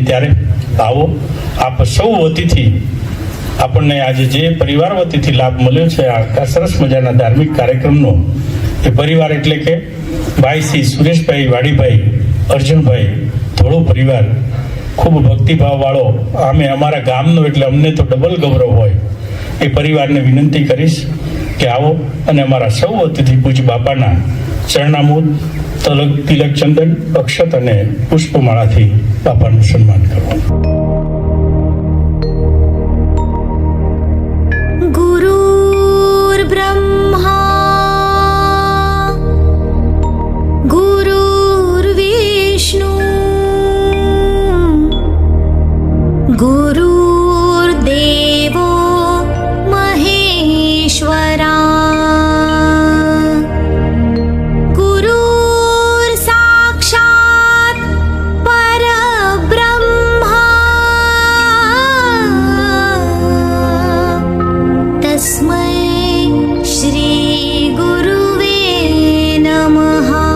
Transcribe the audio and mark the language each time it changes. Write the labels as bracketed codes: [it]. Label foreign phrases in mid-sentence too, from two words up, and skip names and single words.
[gu] ત્યારે આવો આપ સૌ વતીથી આપણને આજે જે પરિવાર વતીથી લાભ મળ્યો છે આ સરસ મજાના ધાર્મિક કાર્યક્રમનો, એ પરિવાર એટલે કે ભાઈ શ્રી સુરેશભાઈ વાડીભાઈ અર્જુનભાઈ ધોળો પરિવાર, ખૂબ ભક્તિભાવ વાળો, આમે અમારા ગામનો એટલે અમને તો ડબલ ગૌરવ હોય. એ પરિવારને વિનંતી કરીશ કે આવો અને અમારા સૌ વતીથી પૂજ્ય બાપાના ચરણામૂળ તિલક ચંદન અક્ષત અને પુષ્પમાળાથી બાપાનું સન્માન કરવાનું. [sa] गुरुर्ब्रह्मा गुरुर्विष्णु गुरुर्देवो महेश्वरा गुरुर्साक्षात् परब्रह्मा तस्मै श्री गुरुवे नमः.